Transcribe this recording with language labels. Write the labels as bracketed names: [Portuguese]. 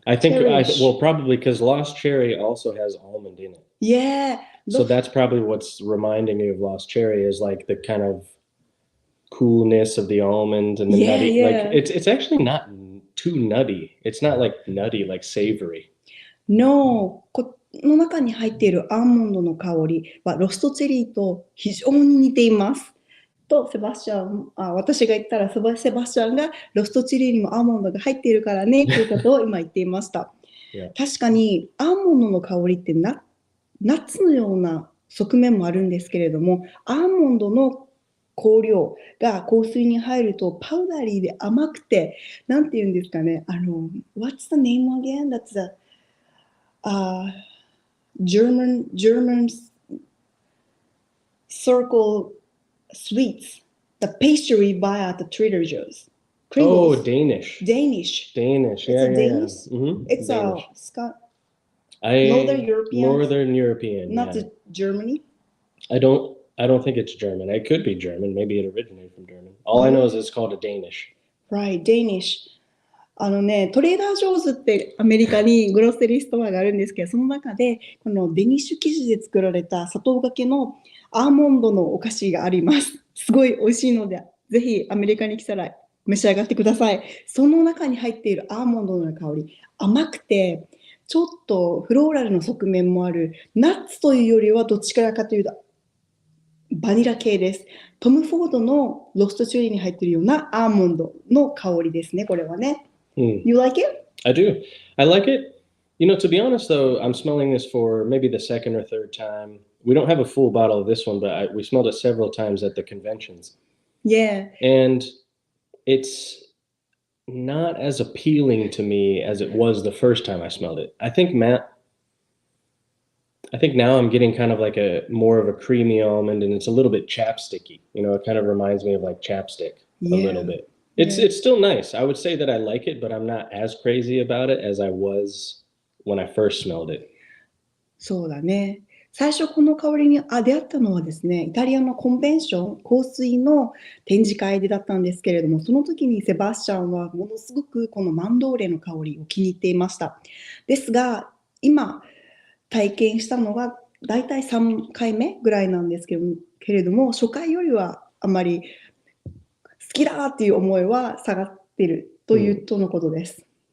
[English] I think, well, probably because lost cherry also has almond in it. Yeah. So that's probably what's reminding me of lost cherry is like the kind of coolness of the almond and the nutty. Like it's actually not too nutty. It's not like nutty, like savory. [Japanese] No, この中に入っているアーモンドの香りはロストチェリーと非常に似ています。とセバスチャン、私が言ったらセバスチャンがロストチェリーにもアーモンドが入っているからねということを今言っていました。確かにアーモンドの香りってナッツのような側面もあるんですけれども、アーモンドの香料が香水に入るとパウダリーで甘くて、なんて言うんですかね、 [English] What's the name again? That's a German circle sweets, the pastry buy at the Trader Joe's. Pringles. Oh, Danish. Yeah, it's Danish? Yeah. It's Danish. Northern European. Northern European. Not Germany. I don't think it's German. It could be German. Maybe it originated from German. All I know is it's called a Danish. Right, Danish. [Japanese] トレーダー・ジョーズってアメリカにグロッセリーストアがあるんですけど、その中でこのデニッシュ生地で作られた砂糖がけのアーモンドのお菓子があります。すごい美味しいので、ぜひアメリカに来たら召し上がってください。その中に入っているアーモンドの香り、甘くてちょっとフローラルの側面もある、ナッツというよりはどっちからかというとバニラ系です。トム・フォードのロストチェリーに入っているようなアーモンドの香りですね、これはね。 [English] You like it? I do. I like it. You know, to be honest, though, I'm smelling this for maybe the second or third time. We don't have a full bottle of this one, but we smelled it several times at the conventions. Yeah. And it's not as appealing to me as it was the first time I smelled it. I think now I'm getting kind of like more of a creamy almond, and it's a little bit chapsticky. You know, it kind of reminds me of like chapstick a little bit. It's still nice. I would say that I like it, but I'm not as crazy about it as I was when I first smelled it. [Japanese] そうだね。最初この香りに出会ったのはですね、イタリアのコンベンション、香水の展示会でだったんですけれども、その時にセバスチャンはものすごくこのマンドーレの香りを気に入っていました。ですが、今体験したのがだいたい3回目ぐらいなんですけれども、初回よりはあまり好きだっていう思いは下がっているというとのことです。